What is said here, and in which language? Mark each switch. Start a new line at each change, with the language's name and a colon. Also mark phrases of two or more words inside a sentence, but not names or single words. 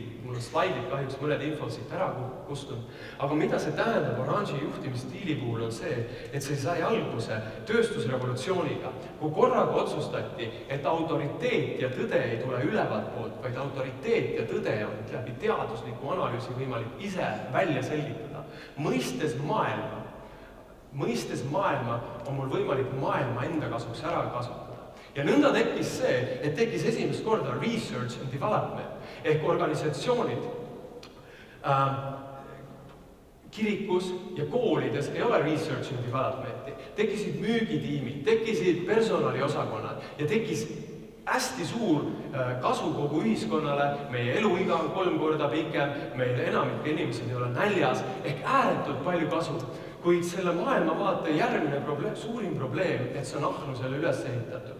Estonian: Mul on slaidid kahjuks mõned infod siit ära kustunud. Aga mida see tähendab oranži juhtimisstiili puhul on see, et see sai alguse tööstusrevolutsiooniga, kui korraga otsustati, et autoriteet ja tõde ei tule ülevalt poolt, vaid autoriteet ja tõde on läbi teadusliku analüüsi võimalik ise välja selgitada. Mõistes maailma on mul võimalik maailma enda kasuks ära kasutada. Ja nõnda tekkis see, et tekkis esimest korda
English: research and development
Estonian: ehk organisatsioonid kirikus ja koolides ei ole
English: research and developmenti.
Estonian: Tekkisid müügitiimid, tekkisid personaliosakonnad ja tekkis hästi suur kasu kogu ühiskonnale, meie eluiga on 3 korda pikem, meil enamik inimesed ei ole näljas ehk ääretult palju kasu. Kuid selle maailmavaate järgmine suurim probleem, et see on ahnusele üles ehitatud.